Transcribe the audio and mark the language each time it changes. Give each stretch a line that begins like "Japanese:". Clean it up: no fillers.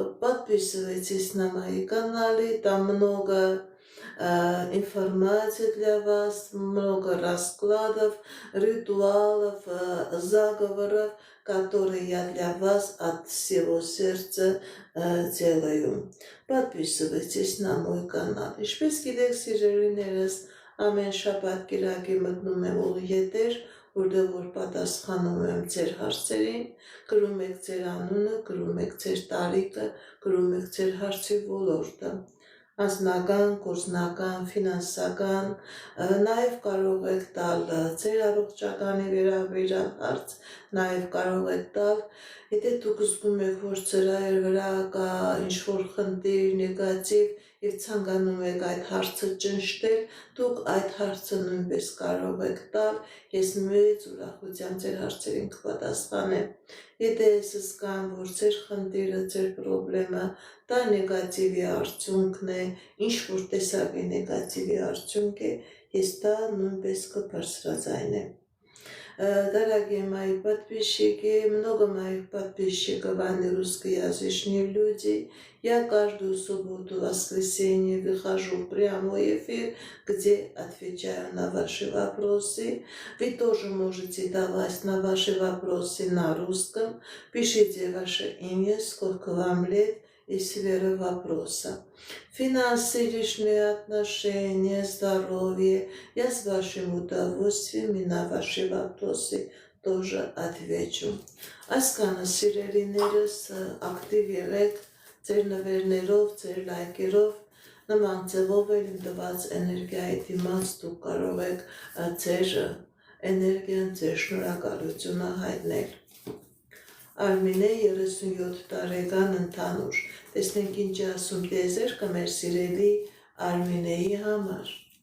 Russian: Подписывайтесь на мои каналы, там много информации для вас, много раскладов, ритуалов, заговоров, которые я для вас от всего сердца делаю. Подписывайтесь на мой канал.
Armenian: Ինչպես գիտեք, սիրելիներս, ամեն շաբաթ կիրակի մտնում եմ ուղիղեթեր, որտեղ որ պատասխանում եմ ձեր հարցերին, գրում եք ձեր անունը, գրում եք ձեր տարիքը, գրում եք ձեր հարցի ոլորտը, անձնական, գործնական, ֆինանսական, նաև կարող եք տալ ձեր առողջականի վերաբերյալ հարց, նաև կարող եք տալ, եթե դուք զգում եք, որ ծրայր վրա կա ինչ-որ խնդիր, նեգատիվ և ցանկանում եք այդ հարցը ճնշտել, դուք այդ հարցը նույնպես կարող եք տալ, ես մեծ ուրախությամբ ձեր հարցերին կպատասխանեմ։ Եթե ես զգամ, որ ձեր խնդիրը, ձեր պրոբլեմը դա նեգատիվի արդյունքն է, ինչ-որ տեսակի նեգատիվի արդյունք է, ես դա նույնպես կբարձրաձայնեմ։
Russian: Дорогие мои подписчики, много моих подписчиков, они русскоязычные люди. Я каждую субботу, воскресенье выхожу в прямой эфир, где отвечаю на ваши вопросы. Вы тоже можете давать на ваши вопросы на русском. Пишите ваше имя, сколько вам лет и сфера вопроса. Финансы, личные отношения, здоровье. Я с вашим удовольствием и на ваши вопросы тоже отвечу.
Armenian: Այսքանը սիրելիներս ակտիվ եղեք ձեր նվերներով, ձեր լայքերով, նման ձևով էլ իմ տված էներգիայի դիմաց դուք կարող եք ձեր էներգիան, ձեր շնորհակալությունը հայտնել։ Արմինե 37 տարեկան ընդհանուր։ Տեսնենք ինչ ասում տիեզերքը մեր սիրելի Արմինեի համար։